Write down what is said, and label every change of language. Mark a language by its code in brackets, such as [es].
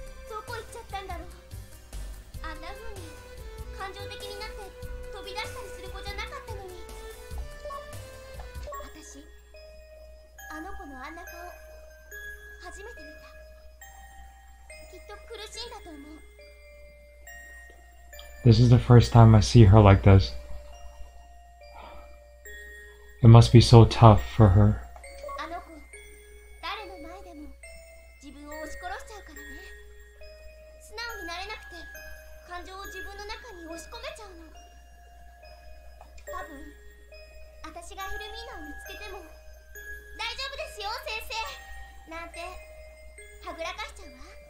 [ja] どこ行っちゃったんだろう。あんな風に感情的になって飛び出したりする子じゃなかったのに。私、あの子のあんな顔初めて見た。きっと苦しいんだと思う。 [en] This is the first time I see her like this. It must be so tough for her. [ja] あの子、誰の前でも自分を押し殺しちゃうからね。素直になれなくて感情を自分の中に押し込めちゃうの。多分私がヘルミーナを見つけても大丈夫ですよ先生なんてはぐらかしちゃうわ。